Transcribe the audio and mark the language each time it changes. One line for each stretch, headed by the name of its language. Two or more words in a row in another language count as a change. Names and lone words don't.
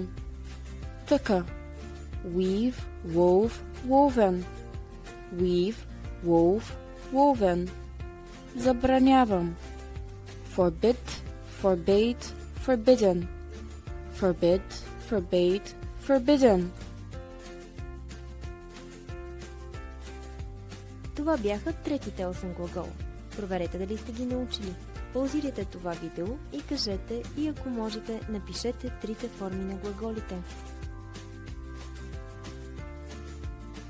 English: Тъка. Weave, wove, woven. Weave, wove, woven.
Bulgarian: Забранявам.
English: Forbid, forbade, forbidden. Forbid, forbade, forbidden.
Bulgarian: Това бяха третите 8 глагола. Проверете дали сте ги научили. Паузирайте това видео и кажете, и ако можете, напишете трите форми на глаголите.